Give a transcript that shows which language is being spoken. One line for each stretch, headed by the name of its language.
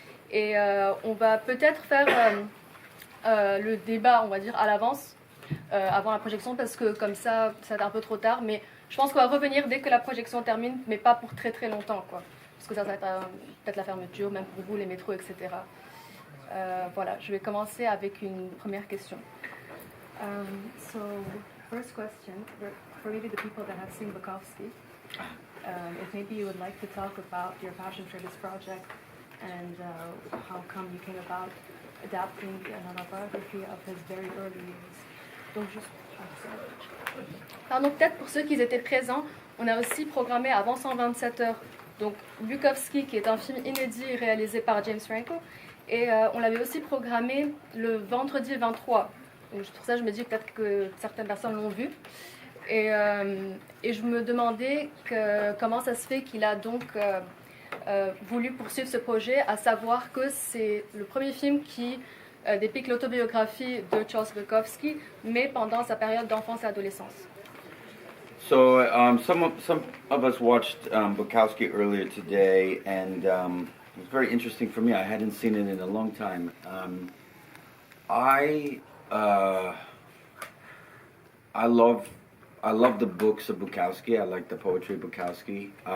French: Et on va peut-être faire le débat, on va dire, à l'avance, avant la projection, parce que comme ça va être un peu trop tard. Mais je pense qu'on va revenir dès que la projection termine, mais pas pour très très longtemps, quoi. Parce que ça va être peut-être la fermeture, même pour vous, les métros, etc. Voilà, je vais commencer avec une première question.
English: So, first question, for maybe the people that have seen Bukowski, if maybe you would like to talk about your passion for this project and how come you came about adapting an autobiography of his very early years.
French: Donc, juste... Pardon, peut-être pour ceux qui étaient présents, on a aussi programmé Avant 127 heures, donc Bukowski, qui est un film inédit réalisé par James Franco, et on l'avait aussi programmé le vendredi 23. Donc, pour ça, je me dis peut-être que certaines personnes l'ont vu. Et je me demandais comment ça se fait qu'il a donc voulu poursuivre ce projet, à savoir que c'est le premier film qui dépique l'autobiographie de Charles Bukowski, mais pendant sa période d'enfance et adolescence.
English: So some of us watched Bukowski earlier today, and it was very interesting for me. I hadn't seen it in a long time. I love the books of Bukowski. I like the poetry of Bukowski.